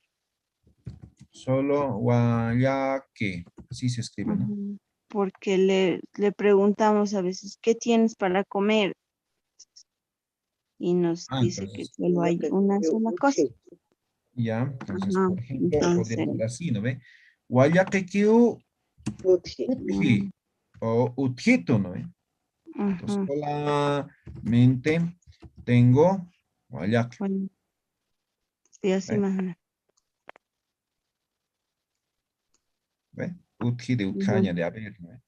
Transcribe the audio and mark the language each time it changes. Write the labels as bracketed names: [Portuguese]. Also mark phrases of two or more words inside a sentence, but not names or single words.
[Spanish] Solo Guayaque. Así se escribe, ¿no? Ujú. Porque le preguntamos a veces, ¿qué tienes para comer? Y nos Ah, dice que entonces, solo hay una sola cosa. ya. Entonces, Ajá, por ejemplo, podría entonces, ser así, ¿no ve? [Aymara] Guayaquequiu Uti. utji. [Spanish] O utjito, ¿no ve? Entonces, ajá, solamente tengo Guayaque. bueno, sí, así ¿Ve? más o menos. ¿Ve? Utji de Ujú, Utjaña, de haber, ¿no ve?